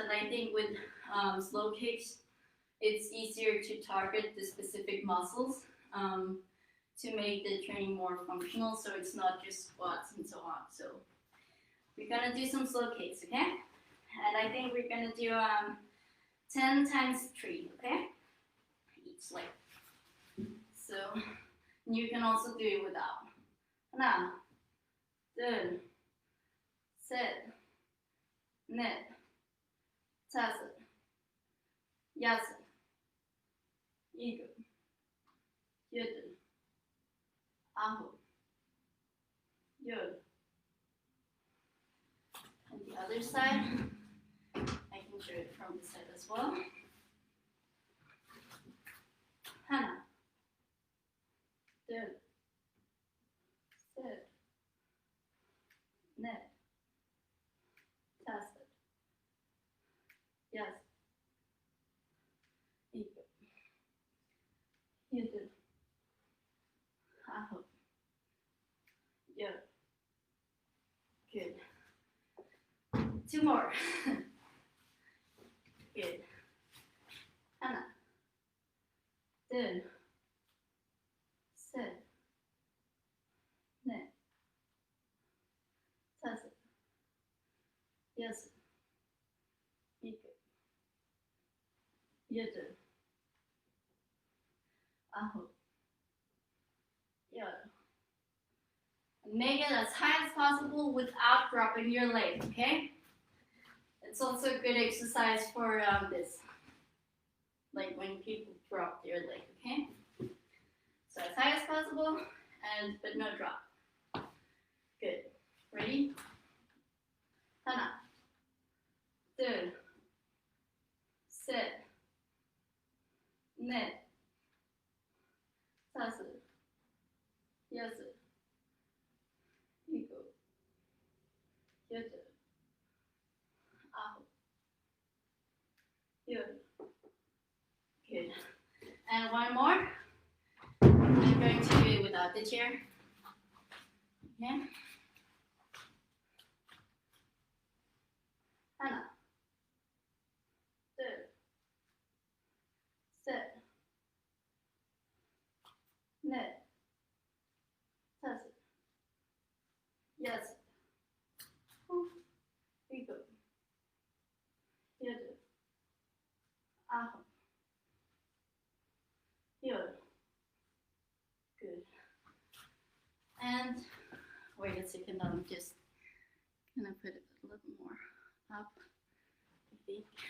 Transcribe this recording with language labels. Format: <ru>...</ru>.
<en>And I think with slow kicks, it's easier to target the specific muscles to make the training more functional, so it's not just squats and so on. So we're gonna do some slow kicks, okay? And I think we're gonna do 10 times 3, okay? Each leg. So you can also do it without.</en> <ko>하나, 둘, 셋, 넷, 다섯, 여섯, 일곱, 여덟, 아홉, 열.</ko> <en>And the other side, I can show it from the side as well.</en> <ko>하나, 둘, 셋, 넷, 다섯, 여섯, 일곱, 여덟, 아홉, 열.</ko> <en>Good. 2 more. Good.</en> <ko>하나, 둘, 셋, 넷, 다섯, 여섯, 일곱, 여덟, 아홉, 열.</ko> <en>Make it as high as possible without dropping your leg, okay? It's also a good exercise for this. like when people drop their leg, okay? So as high as possible, but no drop. Good. Ready?</en> <ko>하나, 둘, 셋, 넷, 다섯, 여섯, 일곱, 여덟, 아홉, 열.</ko> <en>Good. And one more. I'm going to do it without the chair. Okay.</en> <ko>하나, 둘, 셋, 넷, 다섯, 여섯, 일곱, 여덟, 아홉, 열.</ko> <en>Good. And wait a second, I'm just gonna put it a little more up, I think.</en>